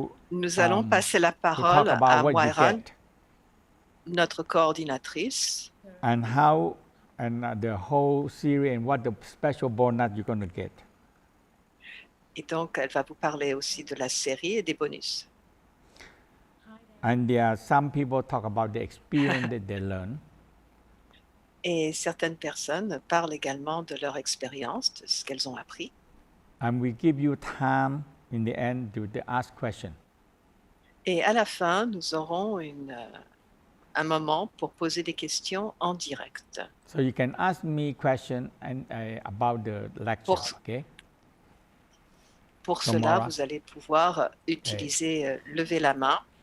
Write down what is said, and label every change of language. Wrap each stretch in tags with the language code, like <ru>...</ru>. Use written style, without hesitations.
<fr>Nous allons passer la parole à Moira, notre coordinatrice.</fr> <en>And how and the whole series and what the special bonus you're going to get.</en> <fr>Et donc, elle va vous parler aussi de la série et des bonus.</fr> <en>And there are some people talk about the experience that they learn.</en> <fr>Et certaines personnes parlent également de leur expérience, de ce qu'elles ont appris.</fr> <en>And we give you time in the end to ask questions.</en> <fr>Et à la fin, nous aurons un moment pour poser des questions en direct.</fr> <en>So you can ask me question and about the lecture, okay?</en> <fr>Pour</fr> <en>So</en> <fr>cela, Maura, vous allez pouvoir utiliser lever la main.</fr>